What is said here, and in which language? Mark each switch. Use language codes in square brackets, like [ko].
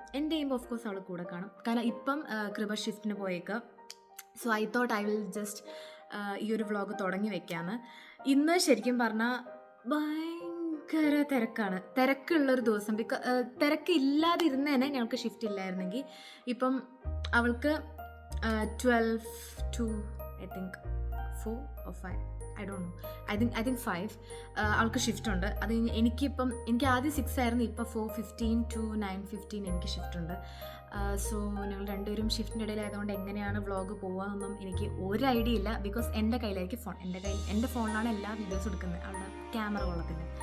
[ml] എൻ്റെ ചെയ്യുമ്പോൾ [en] of course [ml] അവൾ കൂടെ കാണും, കാരണം ഇപ്പം കൃപ ഷിഫ്റ്റിന് പോയേക്കുക. [en] so I thought I will just [ml] ഈ ഒരു വ്ളോഗ് തുടങ്ങി വെക്കാമെന്ന്. ഇന്ന് ശരിക്കും പറഞ്ഞാൽ ഭയങ്കര തിരക്കുള്ളൊരു ദിവസം. തിരക്കില്ലാതിരുന്നേനെ ഞങ്ങൾക്ക് ഷിഫ്റ്റ് ഇല്ലായിരുന്നെങ്കിൽ. ഇപ്പം അവൾക്ക് [en] 12 to I think 4 or 5, I don't know, I think 5 [ml] അവൾക്ക് ഷിഫ്റ്റ് ഉണ്ട്. അത് എനിക്ക് ആദ്യം 6 ആയിരുന്നു, ഇപ്പോൾ 4:15 to 9:15 എനിക്ക് ഷിഫ്റ്റ് ഉണ്ട്. സോ ഞങ്ങൾ രണ്ടുപേരും ഷിഫ്റ്റിൻ്റെ ഇടയിലായതുകൊണ്ട് എങ്ങനെയാണ് വ്ളോഗ് പോകുകയെന്നൊന്നും എനിക്ക് ഒരു ഐഡിയ ഇല്ല. ബിക്കോസ് എൻ്റെ കയ്യിലായിരിക്കും ഫോൺ, എൻ്റെ ഫോണിലാണ് എല്ലാ വീഡിയോസും എടുക്കുന്നത്, അവളുടെ ക്യാമറ കൊള്ളത്തില്ല.